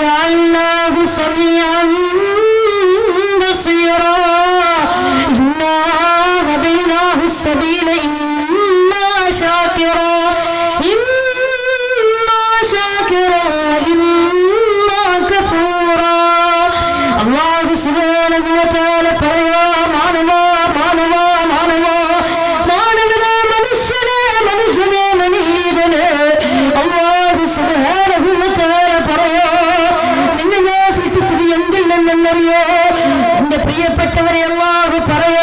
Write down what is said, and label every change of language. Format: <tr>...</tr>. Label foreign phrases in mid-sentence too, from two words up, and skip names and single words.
<ar>جعلناه سميعا بصيرا إنا هديناه السبيل إما شاكرا وإما كفورا الله سبحانه وتعالى</ar> <ml>പറയാ മനുഷ്യനെ</ml> <ar>الله سبحانه وتعالى</ar> <ml>പറയാ നിന്നെ ഞാൻ സൃഷ്ടിച്ചത് എന്തിൽ നിന്നെന്നറിയോ എന്റെ പ്രിയപ്പെട്ടവരെ അല്ലാഹു പറയാ</ml>